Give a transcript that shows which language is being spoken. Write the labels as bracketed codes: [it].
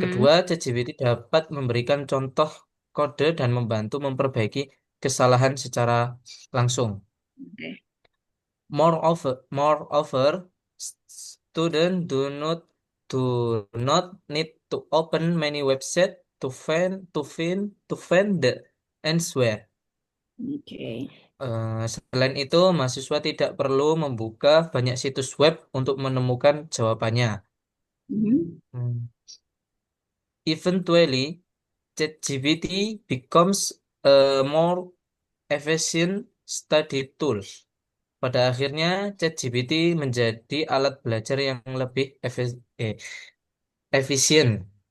[id] Kedua, ChatGPT dapat memberikan contoh kode dan membantu memperbaiki kesalahan secara langsung. Oke. [en] Moreover, students do not need to open many websites to find the answer. [id] Oke. Selain itu, mahasiswa tidak perlu membuka banyak situs web untuk menemukan jawabannya. Mhm. Hmm. [en] Eventually, ChatGPT becomes a more efficient study tool. [id] Pada akhirnya, ChatGPT menjadi alat belajar yang lebih efisien.